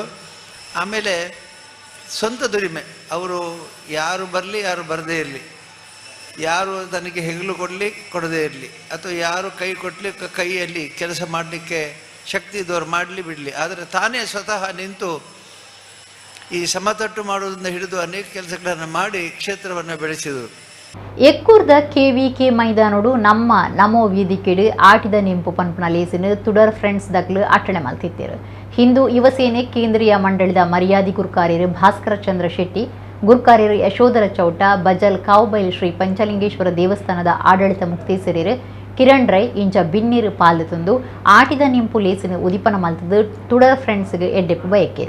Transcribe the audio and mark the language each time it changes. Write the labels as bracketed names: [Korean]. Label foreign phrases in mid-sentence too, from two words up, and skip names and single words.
[Kannada] ಆಮೇಲೆ ಸ್ವಂತ ದುಡಿಮೆ, ಅವರು ಯಾರು ಬರಲಿ ಯಾರು ಬರದೇ ಇರಲಿ, ಯಾರು ತನಗೆ ಹೆಗಲು ಕೊಡದೇ ಇರಲಿ, ಅಥವಾ ಯಾರು ಕೈ ಕೊಟ್ಟಲಿ ಕೈಯಲ್ಲಿ ಕೆಲಸ ಮಾಡಲಿಕ್ಕೆ ಶಕ್ತಿ ಇದ್ದವ್ರು ಮಾಡಲಿ ಬಿಡಲಿ, ಆದರೆ ತಾನೇ ಸ್ವತಃ ನಿಂತು ಈ ಸಮತಟ್ಟು ಮಾಡುವುದರಿಂದ ಹಿಡಿದು ಅನೇಕ ಕೆಲಸಗಳನ್ನು ಮಾಡಿ ಕ್ಷೇತ್ರವನ್ನು ಬೆಳೆಸಿದರು. [Tulu] ಎಕ್ಕೂರ್ದ ಕೆವಿಕೆ ಮೈದಾನೋಡು ನಮ್ಮ ನಮೋ ವೇದಿಕೆಡು ಆಟಿದ ನಿಂಪು ಪನ್ಪುನ ಲೇಸಿನ ತುಡರ್ ಫ್ರೆಂಡ್ಸ್ ದಕ್ಲು ಅಟ್ಟಣೆ ಮಲ್ತಿತ್ತೇರು. ಹಿಂದೂ ಯುವಸೇನೆ ಕೇಂದ್ರೀಯ ಮಂಡಳಿದ ಮರ್ಯಾದಿ ಗುರ್ಕಾರ್ಯರು ಭಾಸ್ಕರ ಚಂದ್ರ ಶೆಟ್ಟಿ, ಗುರ್ಕಾರ್ಯರು ಯಶೋಧರ ಚೌಟ, ಬಜಲ್ ಕಾವುಬೈಲ್ ಶ್ರೀ ಪಂಚಲಿಂಗೇಶ್ವರ ದೇವಸ್ಥಾನದ ಆಡಳಿತ ಮುಕ್ತೇಸರಿರು ಕಿರಣ್ ರೈ ಇಂಚ ಬಿನ್ನೀರು ಪಾಲು ತಂದು ಆಟಿದ ನಿಂಪು ಲೇಸಿನ ಉದಿಪನ ಮಲ್ತದು ತುಡರ್ ಫ್ರೆಂಡ್ಸ್ಗೆ ಎಡ್ಡೆಪ್ಪು ಬಯಕೇರು.